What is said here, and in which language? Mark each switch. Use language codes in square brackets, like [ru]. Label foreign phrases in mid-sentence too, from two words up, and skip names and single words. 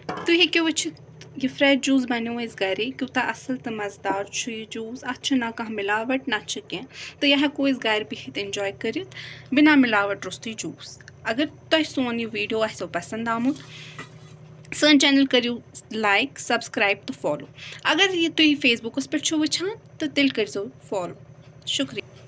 [ks] तुम हेक्यो वुचित ये [en] fresh juice [ks] बनो अस घरे कूता असल तो मज़ेदार यह जूस अत ना कह मिलावट ना कह तो यह हेको अस घर बिहित एंजॉय कर बिना मिलावट रोस्तुय जूस। अगर तुम सोन यह वीडियो आसो पसंद आमुत सन चैनल करियो [en] like subscribe [ks] तो फॉलो। अगर ये तुम फेसबुकस पे वुचान तो तेल करो फॉलो। शुक्रिया।